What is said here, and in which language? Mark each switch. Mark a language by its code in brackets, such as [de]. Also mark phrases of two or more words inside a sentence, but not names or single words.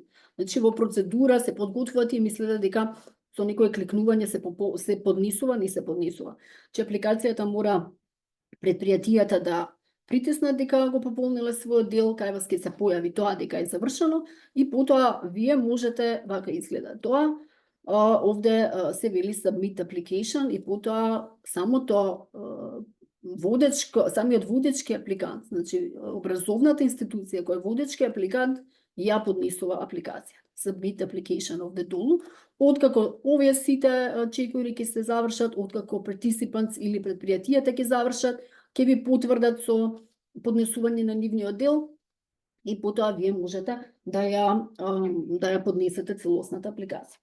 [mk] Значи во процедура се подготвуваат и мислеле дека со некој кликнување се поднесува, не се поднесува. Че апликацијата мора предпријатијата да притиснат дека го пополниле својот дел, кај вас ќе се појави тоа дека е завршено и потоа вие можете, вака изгледа тоа, овде се вели [en] submit application [mk] и потоа самиот водечки апликант, значи образовната институција која е водечки апликант, ја поднесува апликација. [en] Submit application [mk] овде долу. Откако овие сите чекори ќе се завршат, откако participants или предпријатијата ќе завршат, ќе ви потврдат со поднесување на нивниот дел и потоа вие можете да ја поднесете целосната апликација.